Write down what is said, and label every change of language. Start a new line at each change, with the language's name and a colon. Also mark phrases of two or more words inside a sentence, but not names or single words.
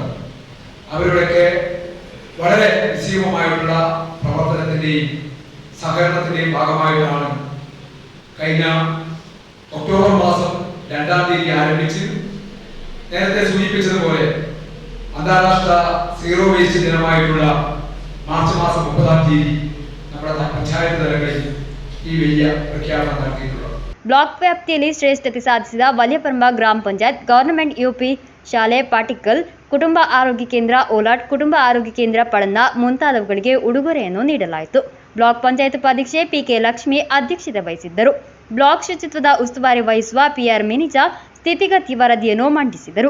Malayalam: അവരുടെയൊക്കെ വളരെ നിശ്ചയമായിട്ടുള്ള പ്രവർത്തനത്തിന്റെയും സഹകരണത്തിന്റെയും ഭാഗമായിട്ടാണ് കഴിഞ്ഞ ഒക്ടോബർ മാസം 2-ാം തീയതി ആരംഭിച്ച് നേരത്തെ സൂചിപ്പിച്ചതുപോലെ അന്താരാഷ്ട്ര
English: zero waste
Malayalam: ദിനമായിട്ടുള്ള മാർച്ച് മാസം 30-ാം തീയതി നമ്മുടെ പഞ്ചായത്ത് തലങ്ങളിൽ ഈ വലിയ പ്രഖ്യാപനം നടത്തിയിട്ടുള്ളത്.
Kannada: ಬ್ಲಾಕ್ ವ್ಯಾಪ್ತಿಯಲ್ಲಿ ಶ್ರೇಷ್ಠತೆ ಸಾಧಿಸಿದ ವಲಯಪರಂಬ ಗ್ರಾಮ ಪಂಚಾಯತ್, ಗವರ್ನಮೆಂಟ್ ಯುಪಿ ಶಾಲೆ ಪಾಟಿಕಲ್, ಕುಟುಂಬ ಆರೋಗ್ಯ ಕೇಂದ್ರ ಓಲಾಟ್, ಕುಟುಂಬ ಆರೋಗ್ಯ ಕೇಂದ್ರ ಪಳನ್ನ ಮುಂತಾದವುಗಳಿಗೆ ಉಡುಗೊರೆಯನ್ನು ನೀಡಲಾಯಿತು. ಬ್ಲಾಕ್ ಪಂಚಾಯತ್ ಉಪಾಧ್ಯಕ್ಷೆ ಪಿಕೆ ಲಕ್ಷ್ಮಿ ಅಧ್ಯಕ್ಷತೆ ವಹಿಸಿದ್ದರು. ಬ್ಲಾಕ್ ಶುಚಿತ್ವದ ಉಸ್ತುವಾರಿ ವಹಿಸುವ ಪಿಆರ್ ಮಿನಿಜಾ ಸ್ಥಿತಿಗತಿ ವರದಿಯನ್ನು ಮಂಡಿಸಿದರು.